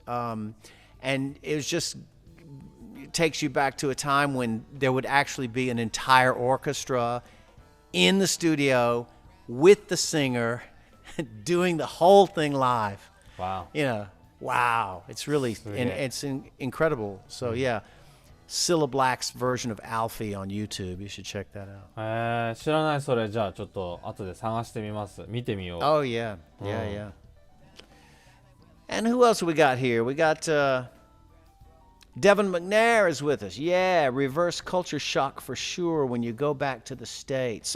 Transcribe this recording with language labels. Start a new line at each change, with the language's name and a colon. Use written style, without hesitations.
English: And it takes you back to a time when there would actually be an entire orchestra in the studio with the singer doing the whole thing live. Wow. Wow. It's really, it's incredible. So yeah, Cilla Black's version of Alfie on YouTube. You should check that out.
Japanese: 知らない。それじゃあちょっと後で探してみます。見てみよう。
English: Oh yeah. Yeah. And who else we got here? We got Devin McNair is with us. Yeah, reverse culture shock for sure when you go back to the States.